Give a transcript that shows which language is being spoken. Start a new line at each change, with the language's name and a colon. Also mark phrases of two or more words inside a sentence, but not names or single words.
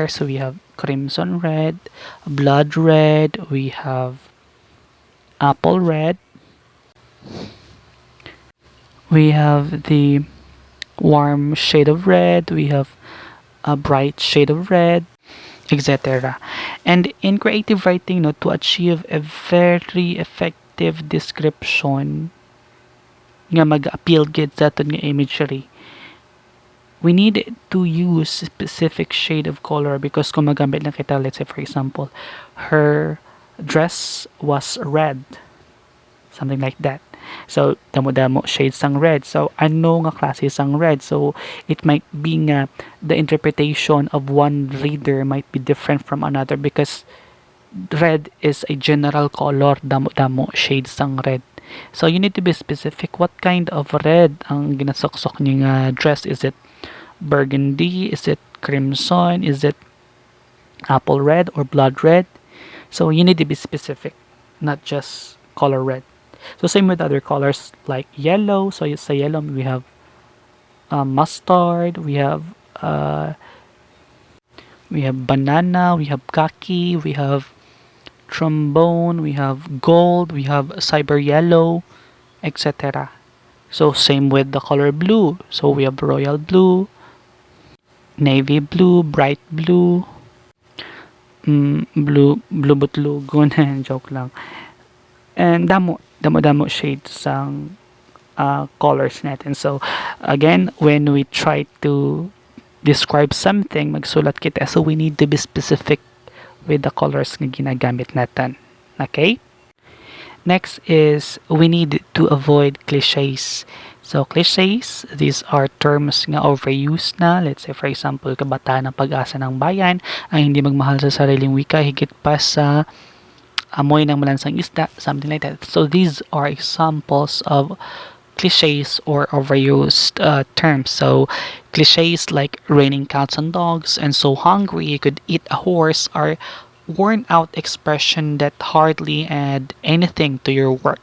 English: So we have crimson red, blood red, we have apple red, we have the warm shade of red, we have a bright shade of red, etc. And in creative writing, no, to achieve a very effective description
Hiligaynon: nga mag-appeal gid sa aton nga imagery,
English: we need to use specific shade of color because
Hiligaynon: kung magamit lang kita,
English: let's say for example, her dress was red, something like that. So,
Hiligaynon: damo-damo shades sang red. So, ano nga klase sang red?
English: So, it might be nga the interpretation of one reader might be different from another because red is a general color,
Hiligaynon: damo-damo shades sang red.
English: So, you need to be specific what kind of red
Hiligaynon: ang ginasoksok niyo nga dress.
English: Is it burgundy? Is it crimson? Is it apple red or blood red? So, you need to be specific, not just color red. So same with other colors like yellow. So sa yellow we have mustard, we have banana, we have khaki, we have trombone, we have gold, we have cyber yellow, etc. So same with the color blue. So we have royal blue, navy blue, bright blue, blue butlugon,
Hiligaynon: joke lang. And damo shades sang colors natin.
English: So, again, when we try to describe something,
Hiligaynon: magsulat kita.
English: So, we need to be specific with the colors
Hiligaynon: nga ginagamit natin.
English: Okay? Next is, we need to avoid cliches. So, cliches, these are terms
Hiligaynon: nga overused na.
English: Let's say, for example,
Filipino: kabataan ng pag-asa ng bayan ay hindi magmahal sa sariling wika higit pa sa amoy ng malansang isda,
English: something like that. So these are examples of cliches or overused terms. So cliches like raining cats and dogs and so hungry you could eat a horse are worn out expression that hardly add anything to your work.